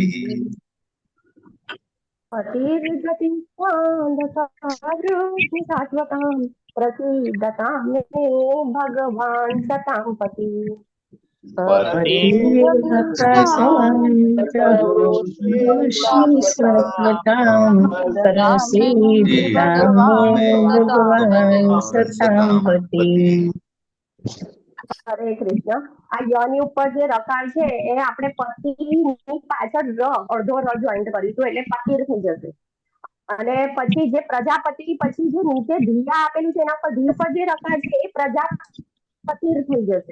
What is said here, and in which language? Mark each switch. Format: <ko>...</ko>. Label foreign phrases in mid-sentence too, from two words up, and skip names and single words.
<sa>पतिर्गतिश्चान्दकवृष्णि सात्वतां प्रसीदतां मे भगवान् सतां पतिः प्रकाशान्तरोषि सत्वतां प्रसीदतां मे भगवान् सतां पति।</sa> <gu>હરે કૃષ્ણ. આ યની ઉપર જે રકાર છે એ આપણે પતિની પાછળ અડધો ર જોઈન્ટ કરીશું એટલે પતિર થઈ જશે. અને પછી જે પ્રજાપતિ પછી જે નીચે ધીયા આપેલું છે એના પર ધી પર જે રકાર છે એ પ્રજાપતિર થઈ જશે.</gu>